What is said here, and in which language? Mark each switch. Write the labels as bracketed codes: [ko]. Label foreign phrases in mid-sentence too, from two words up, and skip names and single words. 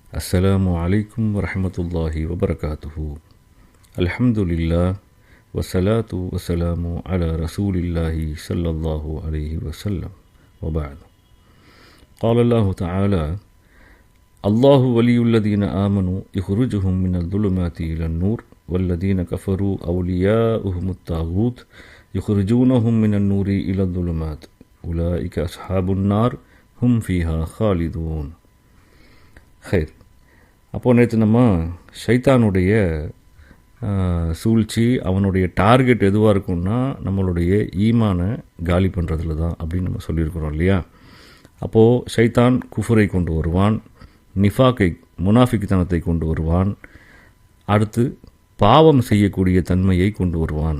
[ar] السلام عليكم ورحمة الله وبركاته. الحمد لله والصلاة والسلام على رسول الله صلى الله عليه وسلم. வபஅத். قال الله تعالى: الله ولي الذين آمنوا يخرجهم من الظلمات إلى النور والذين كفروا أولياؤهم الطاغوت يخرجونهم من النور إلى الظلمات أولئك أصحاب النار هم فيها خالدون. ஹைர். [ta] அப்போது நேற்று நம்ம ஷைத்தானுடைய சூழ்ச்சி, அவனுடைய டார்கெட் எதுவாக இருக்கும்னா நம்மளுடைய ஈமானை காலி பண்ணுறதுல தான் அப்படின்னு நம்ம சொல்லியிருக்கிறோம் இல்லையா. அப்போது ஷைத்தான் குஃபரை கொண்டு வருவான், நிஃபாக்கை முனாஃபிக்தனத்தை கொண்டு வருவான், அடுத்து பாவம் செய்யக்கூடிய தன்மையை கொண்டு வருவான்.